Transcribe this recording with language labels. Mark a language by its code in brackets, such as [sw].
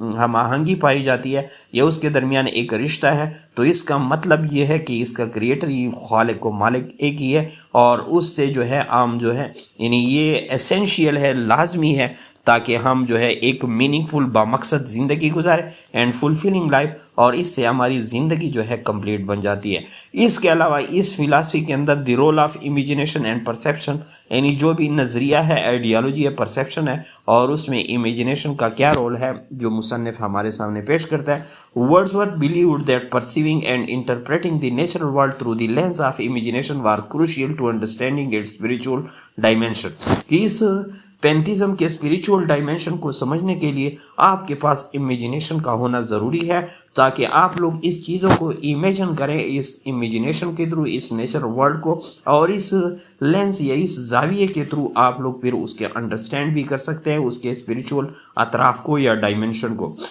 [ur] ہم آہنگی پائی جاتی ہے, یا اس کے درمیان ایک رشتہ ہے, تو اس کا مطلب یہ ہے کہ اس کا کریٹر ہی, خالق و مالک ایک ہی ہے, اور اس سے جو ہے عام جو ہے یعنی یہ اسینشیل ہے, لازمی ہے, تاکہ ہم جو ہے ایک میننگ فل بامقصد زندگی گزارے [en] and fulfilling life, [ur] اور اس سے ہماری زندگی جو ہے کمپلیٹ بن جاتی ہے. اس کے علاوہ اس فلاسفی کے اندر [en] the role of imagination and perception, [ur] یعنی جو بھی نظریہ ہے, آئیڈیالوجی ہے, پرسیپشن ہے, اور اس میں امیجنیشن کا کیا رول ہے جو مصنف ہمارے سامنے پیش کرتا ہے. [en] Wordsworth believed that perceiving and interpreting the natural world through the lens of imagination was crucial to understanding its spiritual dimension. [ur] کہ اس پینتھیزم کے اسپریچول ڈائمینشن کو سمجھنے کے لیے آپ کے پاس امیجنیشن کا ہونا ضروری ہے, تاکہ آپ لوگ اس چیزوں کو امیجن کریں اس امیجنیشن کے تھرو, اس نیچر ورلڈ کو, اور اس لینس یا اس زاویے کے تھرو آپ لوگ پھر اس کے انڈرسٹینڈ بھی کر سکتے ہیں اس کے اسپریچول اطراف کو یا ڈائمینشن کو.